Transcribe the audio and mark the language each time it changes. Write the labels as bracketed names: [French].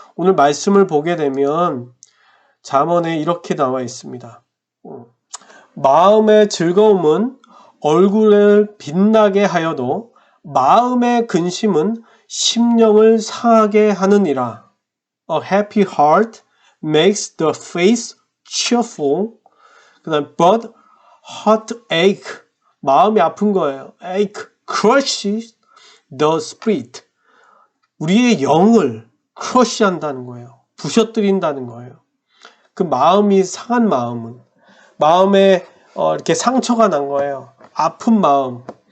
[Korean] 오늘 말씀을 보게 되면 잠언에 이렇게 나와 있습니다. 마음의 즐거움은 얼굴을 빛나게 하여도 마음의 근심은 심령을 상하게 하느니라. [English] A happy heart makes the face cheerful. [Korean] 그다음 [English] but heartache [Korean] 마음이 아픈 거예요. [English] ache crushes the spirit. [Korean] 우리의 영을 crush 한다는 거예요. 부셔뜨린다는 거예요. 그 마음이 상한 마음에 이렇게 상처가 난 거예요. 아픈 마음.